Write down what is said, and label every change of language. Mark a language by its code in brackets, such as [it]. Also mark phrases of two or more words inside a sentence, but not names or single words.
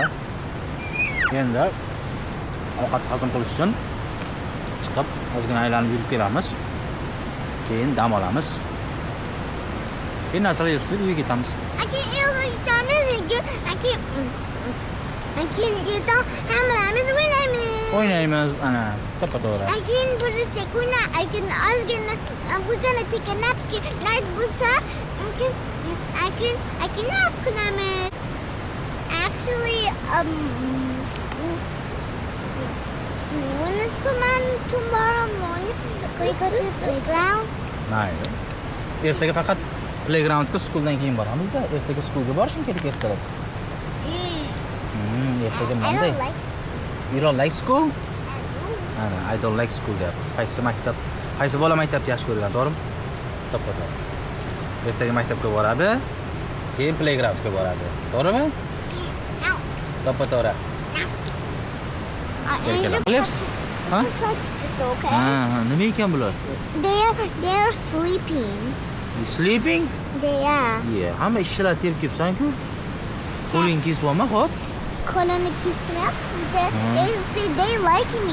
[uz] Endi ovqat hazm qilish uchun chiqib ozgina aylanib yurib kelamiz. Keyin dam olamiz. Keyin narsalar yig'ishtirib uyga ketamiz. Hammamiz o'ynaymiz. O'ynaymiz ana to'ppa-to'g'ri. [en] We're gonna take a nap. Night bo'lsa, I can nap qilamiz. Actually, when is tomorrow morning? We go to the playground. [uz] Mayli. Ertaga faqat playgroundga schooldan keyin boramiz-da. Ertaga schoolga borishim kerak ertalab. Ertaga [en] I Monday. don't like. You don't like school? Ana, I don't like school deyapti. [uz] Qaysi bola maktabni yaxshi ko'rgan, to'g'rimi? To'ppa-to'g'ri. Ertaga maktabga boradi, keyin playgroundga boradi. To'g'rimi? [en] No. [uz] To'ppa-to'g'ri. [en] Angel, Clips? Huh? touch this, okay? [uz] Ha, nima ekan bular? [en] They are sleeping. You sleeping? They are. Yeah, [uz] hamma ishchilar terib kelibsan-ku. Qo'ling kesib olma, xo'p? Qo'lini kesib. [en] They say they like me.